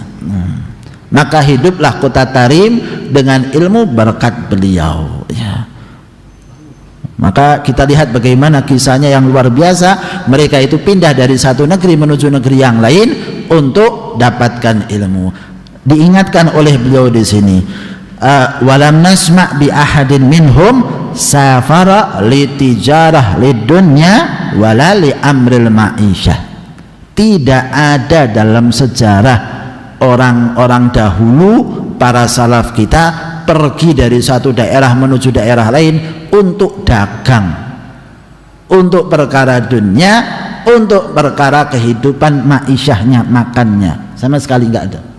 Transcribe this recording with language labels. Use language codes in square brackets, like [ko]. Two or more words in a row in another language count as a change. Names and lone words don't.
[id] Maka hiduplah kota Tarim dengan ilmu berkat beliau, ya. Maka kita lihat bagaimana kisahnya yang luar biasa. Mereka itu pindah dari satu negeri menuju negeri yang lain untuk dapatkan ilmu. Diingatkan oleh beliau di sini, [ar] ولم نسمع بأحد منهم سافر للتجارة للدنيا ولا لأمر معيشة. [id] Tidak ada dalam sejarah orang-orang dahulu, para salaf kita, pergi dari satu daerah menuju daerah lain untuk dagang, untuk perkara dunia, untuk perkara kehidupan ma'isyahnya, makannya, sama sekali nggak ada.